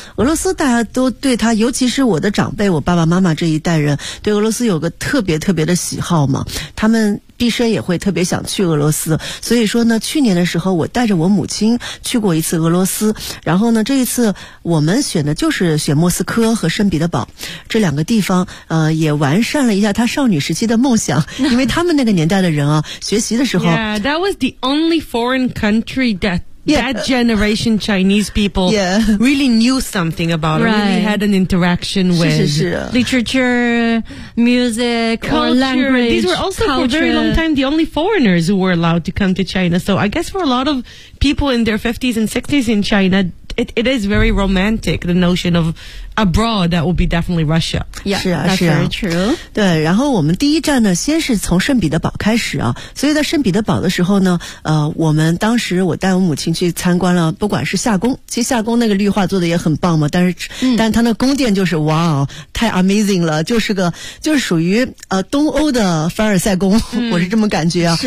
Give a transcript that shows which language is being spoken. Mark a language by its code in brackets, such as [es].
[zh] 俄罗斯大家都对他，尤其是我的长辈，我爸爸妈妈这一代人对俄罗斯有个特别特别的喜好嘛，他们毕生也会特别想去俄罗斯，所以说呢去年的时候我带着我母亲去过一次俄罗斯，然后呢这一次我们选的就是选莫斯科和圣彼得堡这两个地方，也完善了一下他少女时期的梦想，因为他们那个年代的人啊学习的时候 [en] Yeah, that was the only foreign country that that generation Chinese people really knew something about it, really had an interaction with [zh] 是是是 [en] literature, music, culture, language. These were also for a very long time the only foreigners who were allowed to come to China. So I guess for a lot of people in their 50s and 60s in China, it is very romantic, the notion of abroad, that would be definitely Russia. Yeah, [zh] 是啊 [en] ，that's very true. [zh] 对，然后我们第一站呢，先是从圣彼得堡开始啊。所以在圣彼得堡的时候呢，我们当时我带我母亲去参观了，不管是夏宫，其实夏宫那个绿化做的也很棒嘛，但它那宫殿就是哇，太 amazing 了，就是属于东欧的凡尔赛宫，我是这么感觉啊。